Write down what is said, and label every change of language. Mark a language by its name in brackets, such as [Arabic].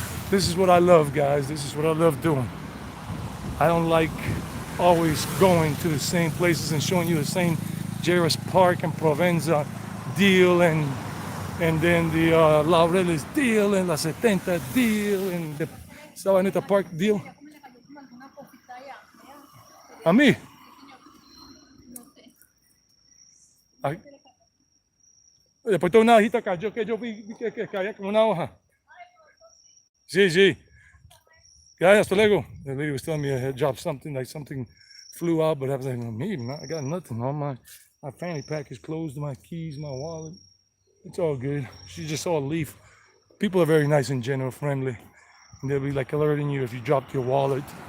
[English] This is what I love, guys. This is what I love doing. I don't like always going to the same places and showing you the same Jairus Park and Provenza deal and then the Laureles deal and La 70 deal and the Sabaneta Park deal. [Spanish] Mira cómo le cayó como alguna cosita allá. Vea, A mí. no sé. Ay. Después toda una hojita cayó que yo vi que caía como una hoja. Sí, sí. Yeah, hasta luego. [English] The lady was telling me I had dropped something, like something flew out, but I was like, well, maybe not. I got nothing. All my fanny pack is closed, my keys, my wallet. It's all good. She just saw a leaf. People are very nice in general, friendly. And they'll be like alerting you if you dropped your wallet.